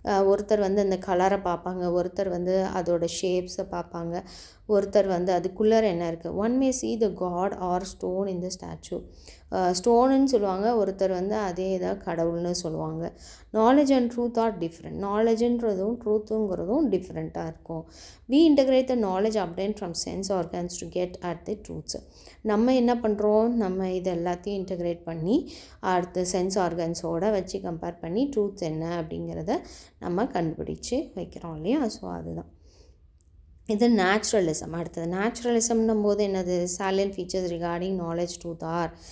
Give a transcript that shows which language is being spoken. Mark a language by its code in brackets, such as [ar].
[ta] ஒருத்தர் அந்த கலரை பார்ப்பாங்க, ஒருத்தர் அதோட ஷேப்ஸை பார்ப்பாங்க, ஒருத்தர் அதுக்குள்ளே என்ன இருக்குது. [en] One may see the god or stone in the statue. [ta] ஸ்டோனுன்னு சொல்லுவாங்க, ஒருத்தர் அதே இதாக கடவுள்னு சொல்லுவாங்க. [en] Knowledge and truth are different. [ta] நாலேஜுன்றதும் ட்ரூத்துங்கிறதும் டிஃப்ரெண்ட்டாக இருக்கும். [en] we integrate the knowledge obtained from sense organs to get at the truths. [ta] நம்ம என்ன பண்ணுறோம், நம்ம இது எல்லாத்தையும் இன்டகிரேட் பண்ணி அடுத்து சென்ஸ் ஆர்கன்ஸோடு வச்சு கம்பேர் பண்ணி ட்ரூத் என்ன அப்படிங்கிறத நம்ம கண்டுபிடிச்சு வைக்கிறோம் இல்லையா. ஸோ அதுதான் இது நேச்சுரலிசம். அடுத்தது நேச்சுரலிசம்னும் போது என்னது, [en] Salient features regarding knowledge truth are.